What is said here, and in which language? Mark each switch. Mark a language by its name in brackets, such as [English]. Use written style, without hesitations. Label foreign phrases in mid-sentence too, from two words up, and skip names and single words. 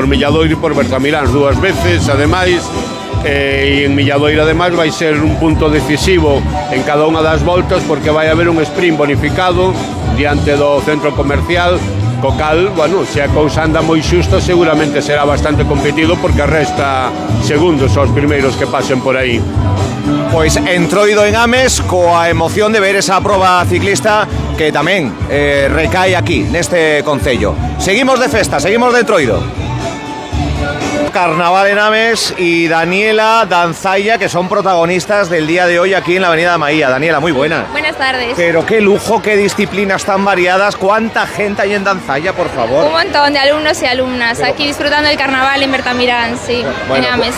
[Galician] Por Milladoiro e por Bertamiráns dúas veces, ademais, e en Milladoiro ademais vai ser un punto decisivo en cada unha das voltas, porque vai haber un sprint bonificado diante do centro comercial, co cal, bueno, se a cousa anda moi xusto, seguramente será bastante competido, porque resta segundos aos primeiros que pasen por aí. Pois Entroido en Ames, coa emoción de ver esa proba ciclista que tamén recae aquí, neste concello. Seguimos de festa, seguimos de Entroido. [Spanish] Carnaval en Ames y Daniela Danzaya, que son protagonistas del día de hoy aquí en la Avenida de Maía. Daniela, muy buena. Buenas tardes. Pero qué lujo, qué disciplinas tan variadas. ¿Cuánta gente hay en Danzaya, por favor? Un montón de alumnos y alumnas aquí disfrutando del carnaval en Bertamiráns, sí, bueno, en Ames.